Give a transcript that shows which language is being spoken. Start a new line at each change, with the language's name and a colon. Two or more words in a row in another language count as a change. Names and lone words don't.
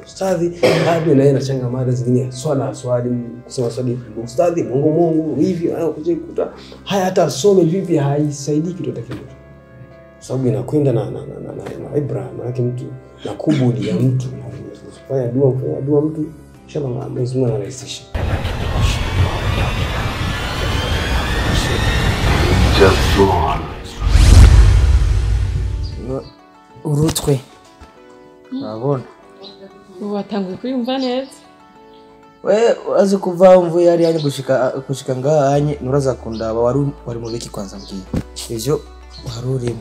Swahili: Ustadhi bado naye anachanga mada zingine, swali kusema swali, ustadhi Mungu hivi anakuja kukuta haya, hata asome vipi haisaidii kitu hata kidogo, sababu inakwenda na Ibrahim yake mtu na kubudi ya mtu. Fanya dua mtu, inshallah Mwenyezi Mungu anarahisisha.
Rundi: Urutwe urabona watanguye kwiyumva neza. Urazi kuva mvuye yari yani gushika ngahanye nuraza kundaba wari mu biki kwanza mbwiye ivyo harurimo